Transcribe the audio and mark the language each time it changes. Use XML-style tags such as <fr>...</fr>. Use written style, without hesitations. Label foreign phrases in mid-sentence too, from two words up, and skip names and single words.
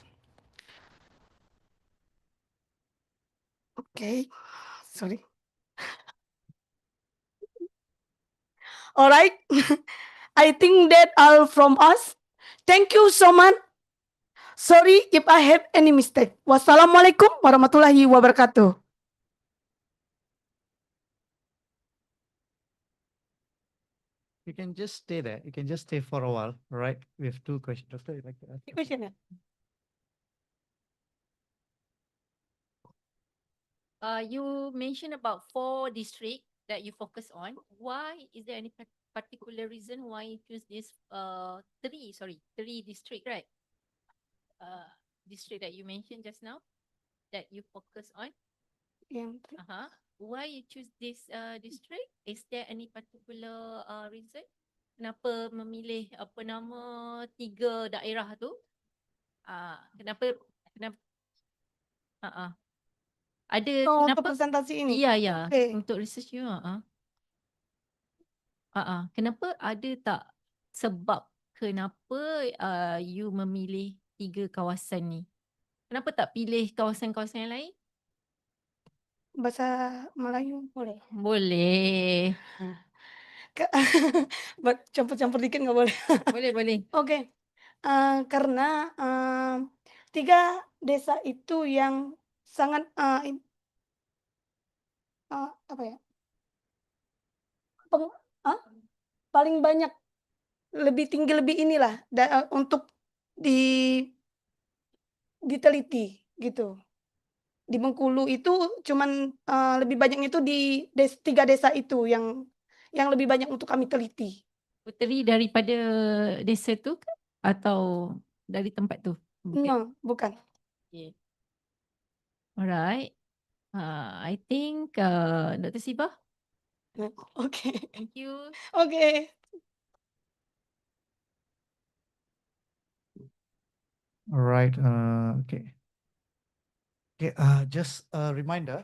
<en>Okay, sorry. All right, I think that all from us. Thank you so much. Sorry if I have any mistake.</en> <ar>والسلام عليكم ورحمة الله وبركاته.</ar> <en>You can just stay there. You can just stay for a while. All right. We have 2 questions. Doctor, you'd like to ask? Question. You mentioned about 4 districts that you focus on. Why is there any particular reason why you choose this 3 district, right? District that you mentioned just now that you focus on. Why you choose this district? Is there any particular reason?</en> <ms>Kenapa memilih apa nama 3 daerah tu? Kenapa ada kenapa untuk presentasi ini? Ya, Okay. untuk research you. Kenapa ada tak sebab kenapa you memilih 3 kawasan ni? Kenapa tak pilih kawasan-kawasan yang lain? Bahasa Melayu boleh? Boleh.</ms> <id>Campur-campur dikit nggak boleh?</id> <ms>Boleh.</ms> <id>Oke. Karena 3 desa itu yang sangat apa ya? Paling banyak, lebih tinggi, lebih inilah untuk diteliti gitu. Di Bengkulu itu cuman lebih banyak itu di 3 desa itu yang lebih banyak untuk kami teliti.</id> <ms>Puteri daripada desa tu ke? Atau dari tempat tu?</ms> <id>No, bukan.</id> <en>Okay. Alright. I think Dr. Siva. Okay. Thank you. Okay. All right. Okay. Okay. Just a reminder.</en>